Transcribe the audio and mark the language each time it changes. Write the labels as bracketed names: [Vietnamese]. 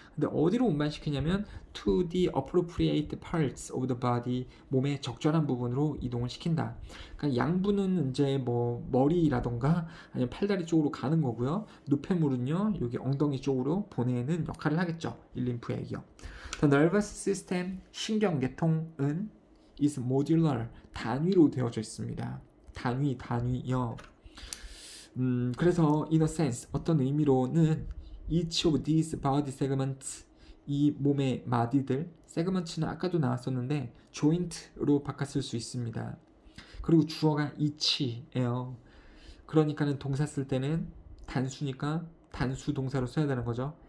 [Korean] 근데 어디로 운반시키냐면 [English] to the appropriate parts of the body, [Korean] 몸의 적절한 부분으로 이동을 시킨다. 그러니까 양분은 이제 뭐 머리라던가 아니면 팔다리 쪽으로 가는 거고요. 노폐물은요 여기 엉덩이 쪽으로 보내는 역할을 하겠죠. 이 림프액이요. [English] The nervous system, [Korean] 신경계통은 [English] is modular, [Korean] 단위로 되어져 있습니다. 단위요. 그래서 [English] in a sense [Korean] 어떤 의미로는 [English] each of these body segments [Korean] 이 몸의 마디들 segments는 아까도 나왔었는데 joint로 바꿨을 수 있습니다. 그리고 주어가 each예요. 그러니까는 동사 쓸 때는 단수니까 단수 동사로 써야 되는 거죠.